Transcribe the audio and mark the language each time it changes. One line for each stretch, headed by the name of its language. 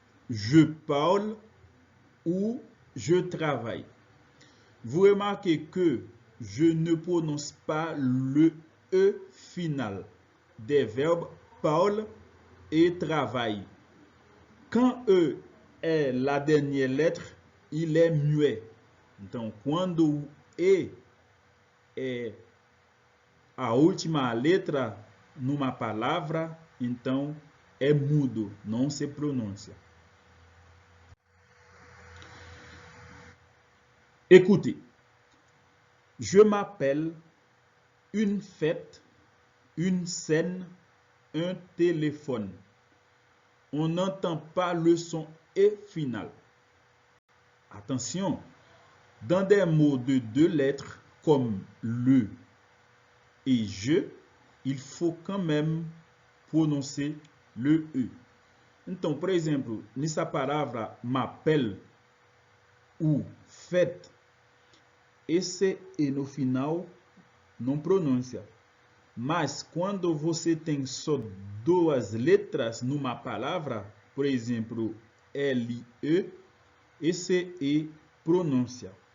French: Je parle ou je travaille. Vous remarquez que je ne prononce pas le E final des verbes parle et travaille. Quand E est la dernière lettre, il est muet.
Portuguese: Então, quando E é a última letra numa palavra, então é mudo, não se pronuncia.
French: Écoutez, je m'appelle, une fête, une scène, un téléphone. On n'entend pas le son E final. Attention, dans des mots de 2 lettres comme le et je, il faut quand même prononcer le E.
Portuguese: Então, por exemplo, nessa palavra m'appelle ou fête, esse E no final não pronuncia. Mas quando você tem só 2 letras numa palavra, por exemplo, L-E, esse E pronuncia.